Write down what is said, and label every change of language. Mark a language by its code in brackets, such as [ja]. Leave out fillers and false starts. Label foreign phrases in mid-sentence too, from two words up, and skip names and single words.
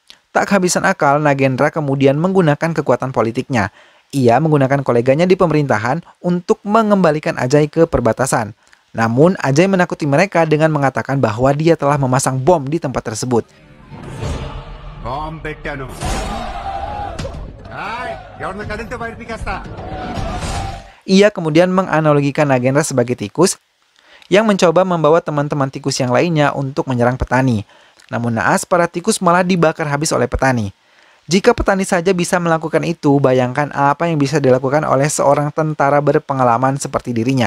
[id] Tak kehabisan akal, Nagendra kemudian menggunakan kekuatan politiknya. Ia menggunakan koleganya di pemerintahan untuk mengembalikan Ajay ke perbatasan. Namun, Ajay menakuti mereka dengan mengatakan bahwa dia telah memasang bom di tempat tersebut. [te] Bom పెట్టాను. ఎవరిని కదిలితే బయట పీకేస్తా. [id] Ia kemudian menganalogikan Nagendra sebagai tikus yang mencoba membawa teman-teman tikus yang lainnya untuk menyerang petani. Namun naas, para tikus malah dibakar habis oleh petani. Jika petani saja bisa melakukan itu, bayangkan apa yang bisa dilakukan oleh seorang tentara berpengalaman seperti dirinya.